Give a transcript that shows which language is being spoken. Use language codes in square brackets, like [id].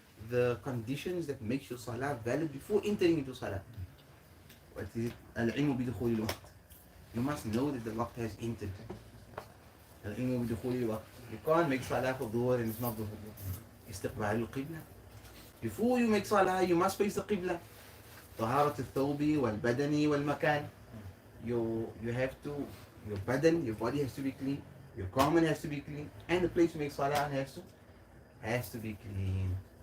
[en] The conditions that makes your salah valid before entering into salah. What is it? [ar] العلم بدخول الوقت. [en] You must know that the waqt has entered. [ar] العلم بدخول الوقت. [en] You can't make salah for dhuhr and it's not dhuhr. [ar] استقبال القبلة. [en] Before you make salah, you must face the qibla. [ar] طهارة الثوب والبدن والمكان. [en] You have to, your badan, your body has to be clean, your garment has to be clean, and the place you make salah has to be clean.